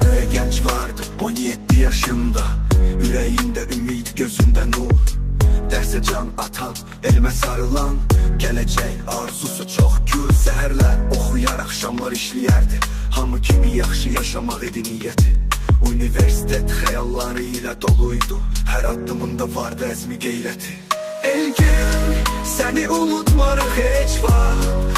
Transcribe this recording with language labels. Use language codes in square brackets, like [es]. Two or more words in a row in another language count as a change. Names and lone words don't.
[tr] genç vardı 17 yaşında. Yüreğinde ümit, gözünde nur. Derse can atan, elime sarılan, [az] geləcək arzusu çox gür. Səhərlər oxuyar, axşamlar işləyərdi. Hamı kimi yaxşı yaşamaq idi niyyəti. Universitet xəyalları ilə doluydu. Hər addımında vardı əzmi qeyrəti. Elgin, səni unutmarıq heç vaxt.